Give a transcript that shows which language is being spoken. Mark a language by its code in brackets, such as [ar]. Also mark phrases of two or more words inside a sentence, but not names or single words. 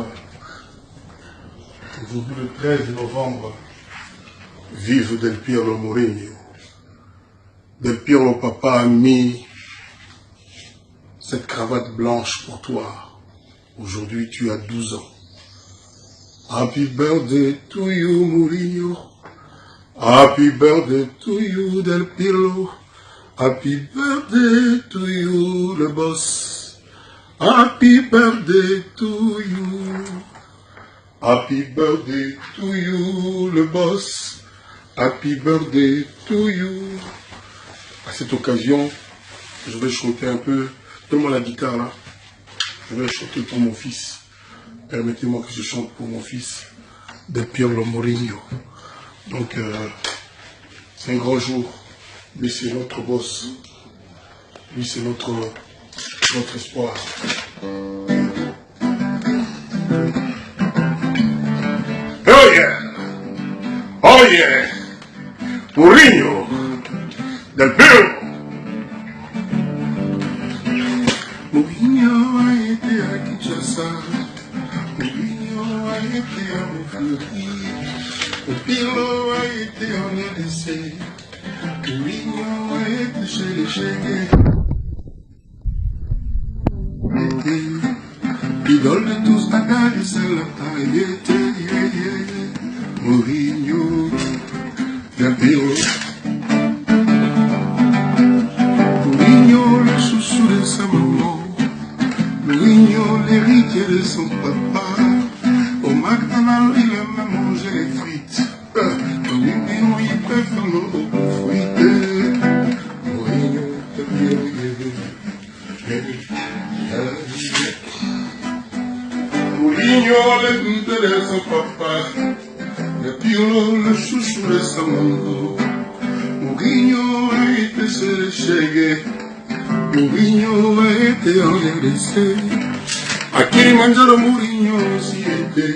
[fr] Aujourd'hui, le 13 novembre. Vive Del Piero Mourinho. Del Piero papa a mis cette cravate blanche pour toi. Aujourd'hui, tu as 12 ans. [en] Happy birthday to you, Mourinho. Happy birthday to you, Del Piero. Happy birthday to you, [fr] le boss. [en] Happy birthday to you. Happy birthday to you, [fr] le boss. [en] Happy birthday to you. [fr] À cette occasion, je vais chanter un peu. Donne-moi la guitare là. Je vais chanter pour mon fils. Permettez-moi que je chante pour mon fils, Del Piero Mourinho. Donc, c'est un grand jour. Lui, c'est notre boss. Lui, c'est notre espoir. [en] Oh yeah! Oh yeah! Mourinho! [fr] Del Piero! Mourinho a été à Kinshasa. Mourinho a été à Montfleury. Del Piero a été en RDC. Mourinho a été chez les Chegues. L'idole de tous, Dakar et Mourinho del Piero. Mourinho, le chouchou de sa maman. Mourinho, l'héritier de son papa. Au McDonald's, il aime à manger les frites. Mourinho, il préfère l'eau aux frites. Mourinho del Piero. Mourinho, le goût de son papa. Le Pirlo, le chouchou de sa maman. Mourinho a été chez le Chegué. Mourinho a été en RDC. À Kilimanjaro, Mourinho aussi était.